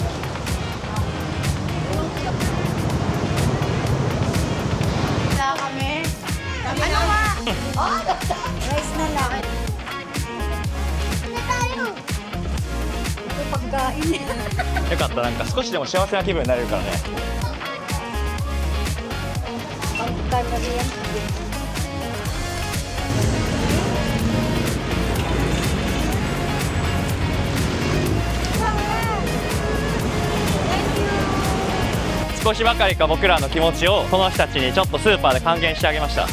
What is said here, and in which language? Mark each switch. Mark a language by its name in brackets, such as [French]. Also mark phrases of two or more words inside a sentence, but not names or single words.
[Filipino] Kami. Rice na lang. Ito pagkain. [Japanese] よかった、なんか少しでも幸せな気分になれるからね。 [Filipino] Pagkain na rin. [Japanese] 少しばかりか僕らの気持ちをこの人たちにちょっとスーパーで還元してあげました。